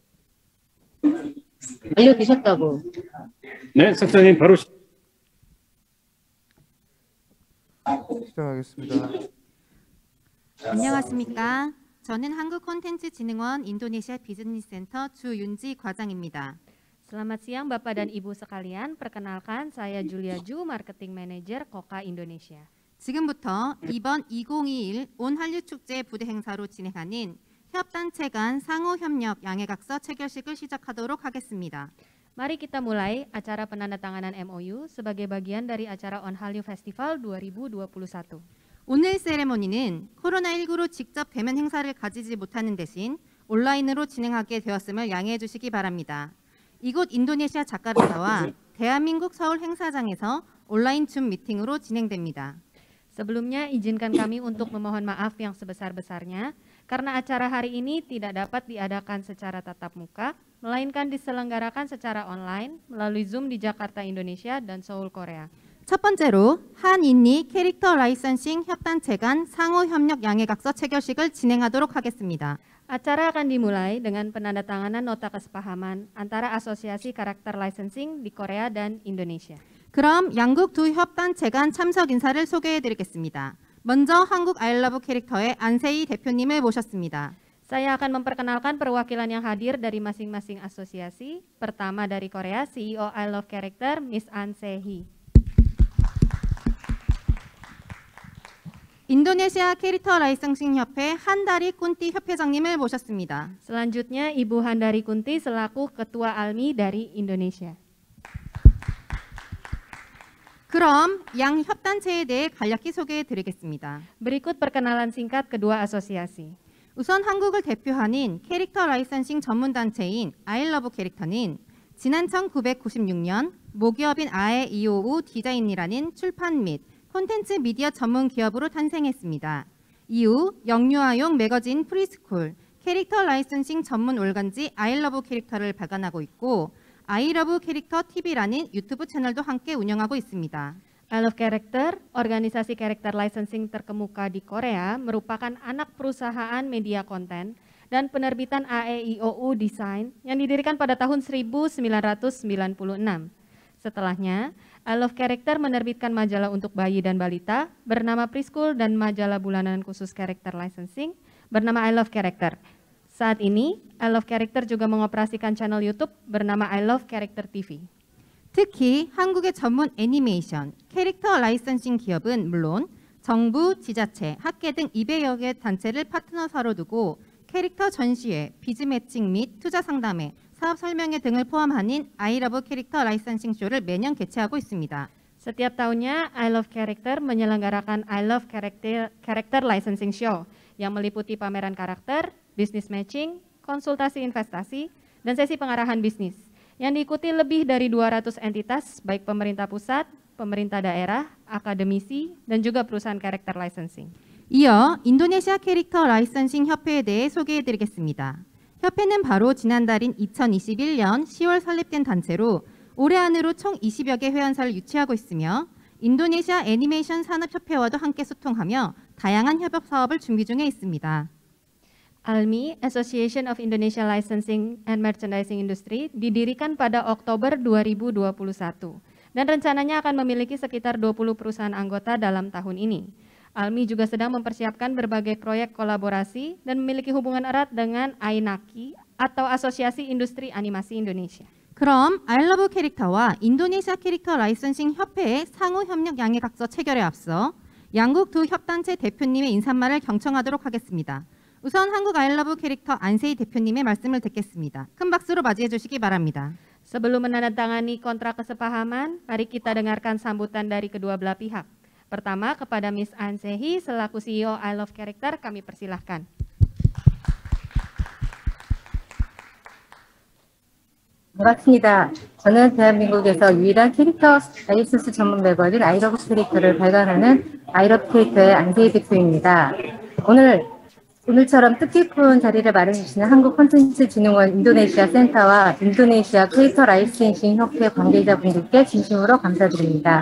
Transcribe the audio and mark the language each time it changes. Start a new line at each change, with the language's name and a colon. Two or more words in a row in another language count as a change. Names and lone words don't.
Korean: 알려주셨다고. 네, 석사님 바로 시작하겠습니다. 안녕하십니까. 저는 한국콘텐츠진흥원 인도네시아 비즈니스센터 주윤지 과장입니다.
Indonesian: Selamat siang Bapak dan Ibu sekalian, perkenalkan saya Julia Ju,
English: Marketing Manager
Indonesian: Koka Indonesia.
Korean: 지금부터 이번 2021 온 한류 축제 부대 행사로 진행하는 협단체 간 상호 협력 양해각서 체결식을 시작하도록 하겠습니다.
Indonesian: Mari kita mulai acara penandatanganan MOU sebagai bagian dari acara On Hallyu Festival 2021.
Korean: 오늘 세레모니는 코로나19로 직접 대면 행사를 가지지 못하는 대신 온라인으로 진행하게 되었음을 양해해 주시기 바랍니다. 이곳 인도네시아 자카르타와 대한민국 서울 행사장에서 온라인 줌 미팅으로 진행됩니다.
Indonesian: Sebelumnya izinkan kami untuk memohon maaf yang sebesar-besarnya karena acara hari ini tidak dapat diadakan secara tatap muka, melainkan diselenggarakan secara online melalui Zoom di Jakarta, Indonesia dan Seoul, Korea.
Korean: 첫 번째로 한인니 캐릭터 라이선싱 협단체 간 상호 협력 양해각서 체결식을 진행하도록 하겠습니다.
Indonesian: Acara akan dimulai dengan penandatanganan nota kesepahaman antara Asosiasi Karakter Licensing di Korea dan Indonesia.
Korean: 그럼 양국 두 협단체 간 참석 인사를 소개해드리겠습니다. 먼저 한국 아이러브 캐릭터의 안세희 대표님을 모셨습니다.
Indonesian: Saya akan memperkenalkan perwakilan yang hadir dari masing-masing asosiasi. Pertama dari Korea, CEO I Love Character, Miss An Se-hee.
Korean: 인도네시아 캐릭터 라이선싱 협회 한다리 꾼띠 협회장님을 모셨습니다.
Indonesian: Selanjutnya Ibu Handari Kunti selaku Ketua ALMI dari Indonesia.
Korean: 그럼 양 협단체에 대해 간략히 소개해 드리겠습니다.
Indonesian: Berikut perkenalan singkat kedua asosiasi.
Korean: 우선 한국을 대표하는 캐릭터 라이선싱 전문단체인 아이러브 캐릭터는 지난 1996년 모기업인 아에 이오우 디자인이라는 출판 및 콘텐츠 미디어 전문 기업으로 탄생했습니다. 이후 영유아용 매거진 프리스쿨, 캐릭터 라이선싱 전문 올간지 아이러브 캐릭터를 발간하고 있고 아이러브 캐릭터 TV라는 유튜브 채널도 함께 운영하고 있습니다.
Indonesian: I Love Character, organisasi karakter licensing terkemuka di Korea, merupakan anak perusahaan media konten dan penerbitan AEIOU Design yang didirikan pada tahun 1996. Setelahnya, I Love Character menerbitkan majalah untuk bayi dan balita bernama Preschool dan majalah bulanan khusus karakter licensing bernama I Love Character. Saat ini, I Love Character juga mengoperasikan channel YouTube bernama I Love Character TV.
Korean: 특히 한국의 전문 애니메이션, 캐릭터 라이선싱 기업은 물론 정부, 지자체, 학계 등 200여 개 단체를 파트너사로 두고 캐릭터 전시회, 비즈 매칭 및 투자 상담회, 사업 설명회 등을 포함하는 아이러브 캐릭터 라이선싱 쇼를 매년 개최하고 있습니다.
Indonesian: Setiap tahunnya, I Love Character menyelenggarakan I Love
English: Character Licensing
Indonesian: Show yang meliputi pameran karakter, bisnis matching, konsultasi investasi, dan sesi pengarahan bisnis yang diikuti lebih dari 200 entitas, baik pemerintah pusat, pemerintah daerah, akademisi, dan juga perusahaan character licensing.
Korean: 이어 인도네시아 캐릭터 라이선싱 협회에 대해 소개해드리겠습니다. 협회는 바로 지난달인 2021년 10월 설립된 단체로 올해 안으로 총 20여 개 회원사를 유치하고 있으며 인도네시아 애니메이션 산업협회와도 함께 소통하며 다양한 협업 사업을 준비 중에 있습니다.
Indonesian: ALMI, Association of Indonesia Licensing and Merchandising Industry, didirikan pada Oktober 2021 dan rencananya akan memiliki sekitar 20 perusahaan anggota dalam tahun ini. ALMI juga sedang mempersiapkan berbagai proyek kolaborasi dan memiliki hubungan erat dengan AINAKI atau Asosiasi Industri Animasi Indonesia.
Korean: 그럼 아이러브 캐릭터와 인도네시아 캐릭터 라이선싱 협회의 상호 협력 양해각서 체결에 앞서 양국 두 협단체 대표님의 인사말을 경청하도록 하겠습니다. 우선 한국 아이러브 캐릭터 안세희 대표님의 말씀을 듣겠습니다. 큰 박수로 맞이해 주시기 바랍니다.
Indonesian: Sebelum menandatangani kontrak kesepahaman, mari kita dengarkan sambutan dari kedua belah pihak. Pertama, kepada Miss Ansehi selaku CEO I Love Character, kami persilahkan.
Korean: 반갑습니다. 저는 대한민국에서 유일한 캐릭터 라이선스 전문 매거진 아이러브 캐릭터를 발간하는 아이러브 캐릭터의 안세희 대표입니다. 오늘처럼 뜻깊은 자리를 마련해주시는 한국콘텐츠진흥원 인도네시아 센터와 인도네시아 캐릭터 라이센싱 협회 관계자분들께 진심으로 감사드립니다.